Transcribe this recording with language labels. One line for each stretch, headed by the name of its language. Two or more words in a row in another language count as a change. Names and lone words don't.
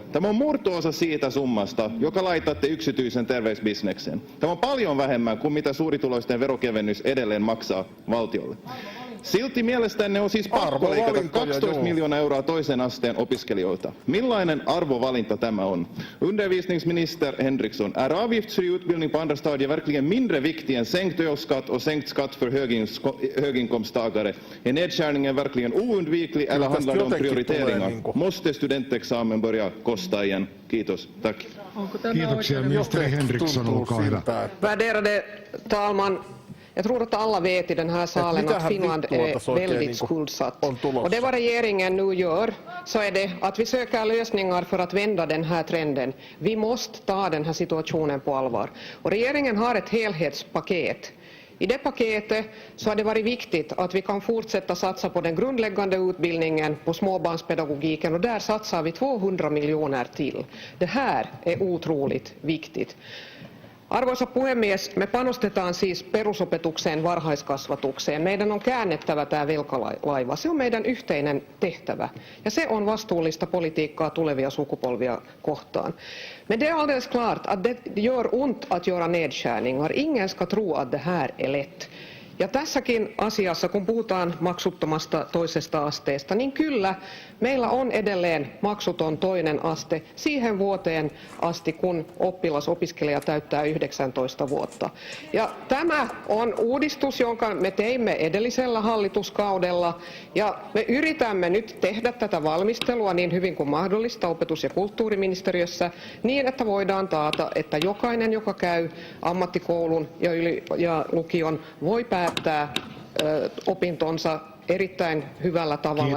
Finnish: Tämä on murto-osa siitä summasta, joka laitatte yksityisen terveysbisnekseen. Tämä on paljon vähemmän kuin mitä suurituloisten verokevennys edelleen maksaa valtiolle. Silti mielestänne on siis pakko leikata 12 miljoonaa euroa toisen asteen opiskelijoilta. Millainen arvovalinta tämä on?
Swedish: Undervisningsminister Henriksson, är avgiftsfri utbildning på andra stadier verkligen mindre viktig än sänkt ölskatt och sänkt skatt för höginkomsttagare? Är nedskärningen verkligen oundviklig eller handlar det om prioriteringar? Måste studentexamen börja kosta igen?
Finnish: Kiitos. Tack. Kiitoksia. Ministeri Henriksson, olkaa hyvä.
Swedish: Värderade talman, jag tror att alla vet i den här salen att Finland är väldigt skuldsatt. Och det vad regeringen nu gör så är det att vi söker lösningar för att vända den här trenden. Vi måste ta den här situationen på allvar. Och regeringen har ett helhetspaket. I det paketet så har det varit viktigt att vi kan fortsätta satsa på den grundläggande utbildningen, på småbarnspedagogiken, och där satsar vi 200 miljoner till. Det här är otroligt viktigt.
Finnish: Arvoisa puhemies, me panostetaan siis perusopetukseen, varhaiskasvatukseen. Meidän on käännettävä tämä velkalaiva. Se on meidän yhteinen tehtävä. Ja se on vastuullista politiikkaa tulevia sukupolvia kohtaan.
Swedish: Men det är alldeles klart att det gör ont att göra nedskärningar. Ingen ska tro att det här är lätt.
Finnish: Ja tässäkin asiassa, kun puhutaan maksuttomasta toisesta asteesta, niin kyllä meillä on edelleen maksuton toinen aste siihen vuoteen asti, kun opiskelija täyttää 19 vuotta. Ja tämä on uudistus, jonka me teimme edellisellä hallituskaudella, ja me yritämme nyt tehdä tätä valmistelua niin hyvin kuin mahdollista opetus- ja kulttuuriministeriössä, niin että voidaan taata, että jokainen, joka käy ammattikoulun ja lukion, voi päättää opintonsa erittäin hyvällä tavalla.